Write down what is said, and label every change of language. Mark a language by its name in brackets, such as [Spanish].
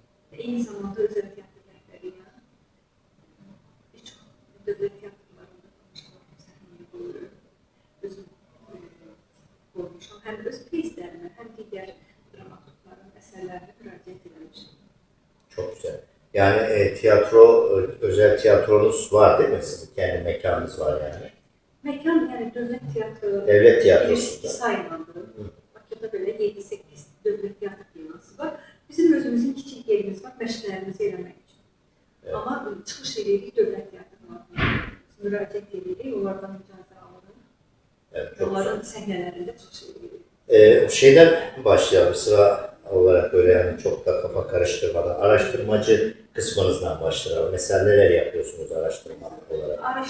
[Azerbaijani] Və eyni zamanda özəl teatr rəhbəriyəm. Bir çox dövlət teatrlarında tanışmalarım səhnəyə qoyuram. Özüm qoymuşam. Həm öz pieslərimə, həm digər dramaturgların əsərlərinə müraciət etmişim. [Turkish] Çok güzel. Yani tiyatro, özel tiyatronuz var değil mi? Sizin kendi mekanınız var yani. [Azerbaijani] Mekan yani dövlət teatrı, [Turkish] Devlet tiyatrosunda. [Azerbaijani] saymadı. Bakıda böyle 7-8 dövlət teatr binası var. Bizim özümüzün kiçik yerimiz var, məşqlərimizi eləmək üçün. [Turkish] Evet. [Azerbaijani] Amma çıxış edirik dövlət teatrlarına. Müraciət edirik, onlardan icazə alırıq. [Turkish] Evet, çok [Azerbaijani] Onların səhnələrində çıxış edirik. [Turkish] Şeyden başlayalım sıra olarak böyle yani çok da kafa karıştırmadan araştırmacı kısmınızdan başlayalım. Mesela neler yapıyorsunuz araştırma olarak?